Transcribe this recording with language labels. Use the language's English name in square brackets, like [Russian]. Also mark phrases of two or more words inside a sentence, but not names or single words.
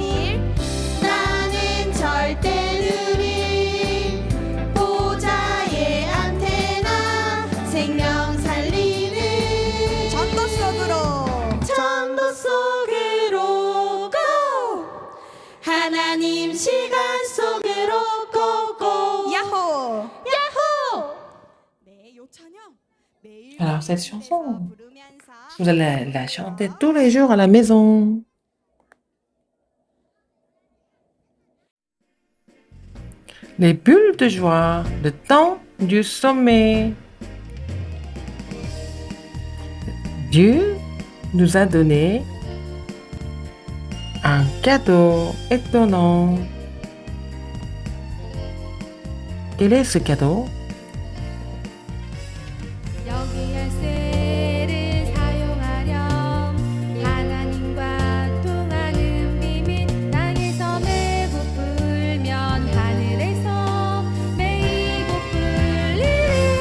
[Korean] 누릴 보좌의 안테나 생명 살리는 전도 속으로 고 하나님 시간 속으로 고고. 야호 네, 요 찬양 매일 [French] Alors, cette chanson, [Korean] 부르면서 [French] vous allez la chanter tous les jours à la maison. Les bulles de joie, le temps du sommet. Dieu nous a donné un cadeau étonnant. Quel est ce cadeau? [Korean] 여기 열쇠를 사용하렴. 하나님과 통하는 비밀. 땅에서 매고 불면 하늘에서 매이고 불리리.